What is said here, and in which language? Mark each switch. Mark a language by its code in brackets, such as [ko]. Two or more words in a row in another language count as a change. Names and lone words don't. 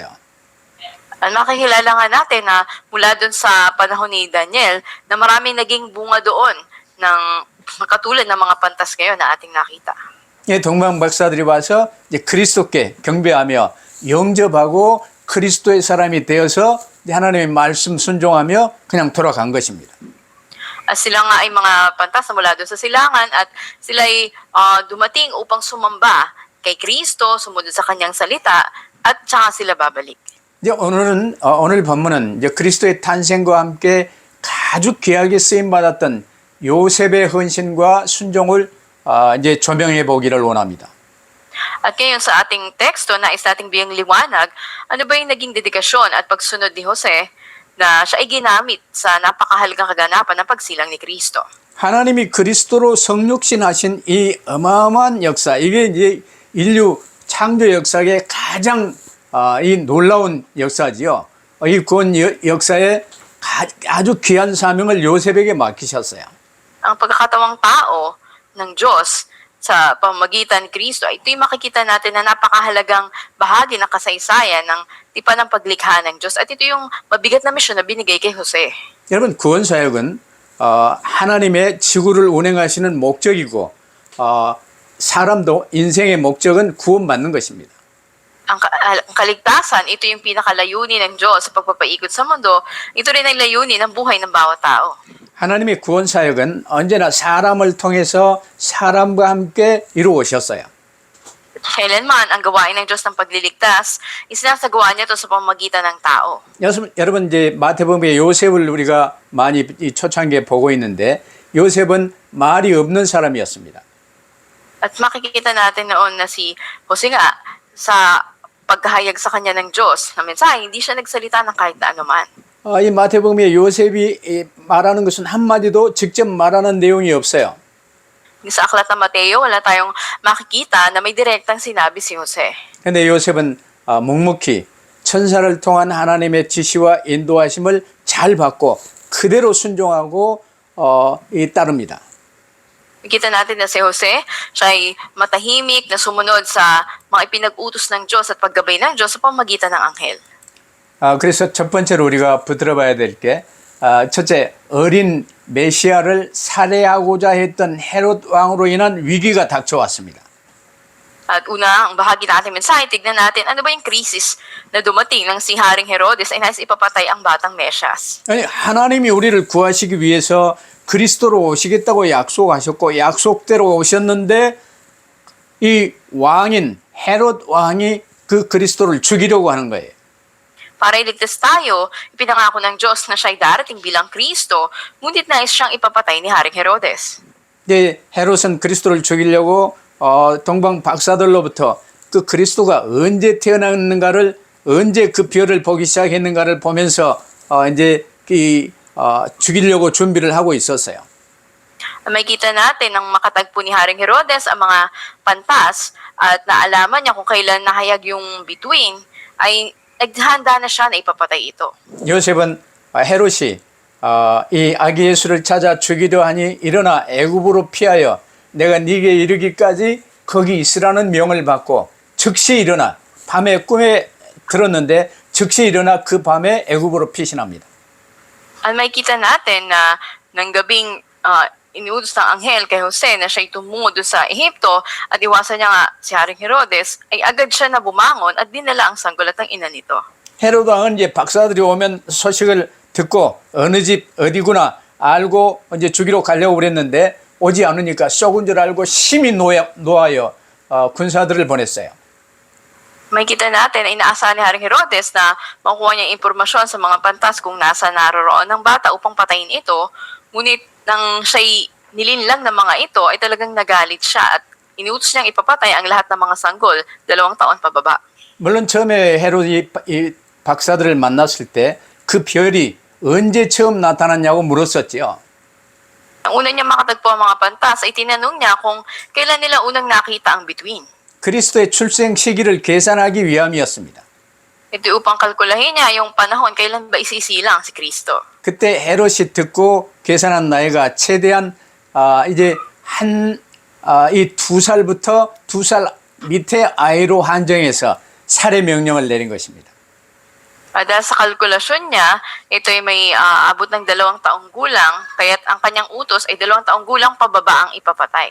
[tl] At makikilala nga natin na mula dun sa panahon ni Daniel na maraming naging bunga doon ng katulad ng mga pantas ngayon na ating nakita. [ko] 이 동방박사들이 와서 이제 그리스도께 경배하며 영접하고 그리스도의 사람이 되어서 하나님의 말씀 순종하며 그냥 돌아간 것입니다. [tl] At sila nga ay mga pantas na mula doon sa silangan at sila ay dumating upang sumamba kay Kristo, sumunod sa kanyang salita at saka sila babalik. [ko] 이제 오늘 본문은 이제 그리스도의 탄생과 함께 아주 귀하게 쓰임 받았던 요셉의 헌신과 순종을 이제 조명해 보기를 원합니다. [tl] At ngayon sa ating teksto, nais nating biyang liwanag, ano ba yung naging dedikasyon at pagsunod ni Jose na siya ay ginamit sa napakahalagang kaganapan ng pagsilang ni Kristo. [ko] 하나님이 그리스도로 성육신하신 이 어마어마한 역사, 이게 이제 인류 창조 역사의 가장 이 놀라운 역사지요. 이 구원 역사에 아주 귀한 사명을 요셉에게 맡기셨어요. [tl] Ang pagkakatawang tao ng Diyos sa pamamagitan ni Kristo, ito'y makikita natin na napakahalagang bahagi ng kasaysayan ng tipan ng paglikha ng Diyos. At ito yung mabigat na misyon na binigay kay Jose. [ko] 여러분 구원 사역은 하나님의 지구를 운행하시는 목적이고 사람도 인생의 목적은 구원받는 것입니다. [tl] Ang kaligtasan, ito yung pinakalayunin ng Diyos sa pagpapaikot sa mundo. Ito rin ang layunin ng buhay ng bawat tao. [ko] 하나님의 구원 사역은 언제나 사람을 통해서 사람과 함께 이루어졌어요. [tl] Kailanman ang gawain ng Diyos ng pagliligtas, isinasagawa niya ito sa pamamagitan ng tao. [ko] 여러분 이제 마태복음의 요셉을 우리가 많이 이 초창기에 보고 있는데 요셉은 말이 없는 사람이었습니다. [tl] At makikita natin noon na si Jose nga sa paghahayag sa kanya ng Diyos na mensahe, hindi siya nagsalita ng kahit na anuman. [ko] 이 마태복음의 요셉이 말하는 것은 한마디도 직접 말하는 내용이 없어요. [tl] Sa aklat ng Mateo, wala tayong makikita na may direktang sinabi si Jose. [ko] 근데 요셉은 묵묵히 천사를 통한 하나님의 지시와 인도하심을 잘 받고 그대로 순종하고 따릅니다. [tl] Nakita natin na si Jose, siya ay matahimik na sumunod sa mga ipinag-utos ng Diyos at paggabay ng Diyos sa pamamagitan ng anghel. [ko] 그래서 첫 번째로 우리가 붙들어 봐야 될 게 첫째, 어린 메시아를 살해하고자 했던 헤롯 왕으로 인한 위기가 닥쳐왔습니다. [tl] At una, ang bahagi natin mensahe, tignan natin ano ba yung krisis na dumating ng si Haring Herodes ay nais ipapatay ang batang Mesyas. [ko] 아니, 하나님이 우리를 구하시기 위해서 그리스도로 오시겠다고 약속하셨고 약속대로 오셨는데 이 왕인 헤롯 왕이 그 그리스도를 죽이려고 하는 거예요. [tl] Para iligtas tayo, ipinangako ng Diyos na siya'y darating bilang Kristo, ngunit nais siyang ipapatay ni Haring Herodes. [ko] 이제 헤롯은 그리스도를 죽이려고 동방 박사들로부터 그 그리스도가 언제 태어났는가를 언제 그 별을 보기 시작했는가를 보면서 이제 죽이려고 준비를 하고 있었어요. [tl] Makikita natin nang makatagpo ni Haring Herodes ang mga pantas at naalaman niya kung kailan nahayag yung bituin, ay naghanda na siya na ipapatay ito. [ko] 요셉은 헤롯이 이 아기 예수를 찾아 죽이려 하니 일어나 애굽으로 피하여 내가 네게 이르기까지 거기 있으라는 명을 받고 즉시 일어나 밤에 꿈에 들었는데 즉시 일어나 그 밤에 애굽으로 피신합니다. [tl] At makikita natin na ng gabing iniutos ng anghel kay Jose na siya'y tumungo doon sa Ehipto at iwasan niya nga si Haring Herodes, ay agad siya na bumangon at dinala ang sanggol at ang ina nito. [ko] 헤롯 왕은 이제 박사들이 오면 소식을 듣고 어느 집 어디구나 알고 이제 죽이러 가려고 그랬는데 오지 않으니까 썩은 줄 알고 심히 노하여 군사들을 보냈어요. [tl] Makikita natin na inaasahan ni Haring Herodes na makuha niya impormasyon sa mga pantas kung nasa naroroon ng bata upang patayin ito, ngunit nang siya'y nilinlang ng mga ito ay talagang nagalit siya at inutos niyang ipapatay ang lahat ng mga sanggol 2 taon pababa. [ko] 물론 처음에 헤롯이 이 박사들을 만났을 때 그 별이 언제 처음 나타났냐고 물었었지요. [tl] Ang una niya makatagpo ang mga pantas ay tinanong niya kung kailan nila unang nakita ang bituin. [ko] 그리스도의 출생 시기를 계산하기 위함이었습니다. [tl] Ito upang kalkulahin niya yung panahon kailan ba isisilang si Kristo. [ko] 그때 헤롯이 듣고 계산한 나이가 최대한 이제 이 2살부터 2살 밑에 아이로 한정해서 살해 명령을 내린 것입니다. [tl] Dahil sa kalkulasyon niya, ito ay may abot ng 2 taong gulang, kaya't ang kanyang utos ay 2 taong gulang pababa ang ipapatay.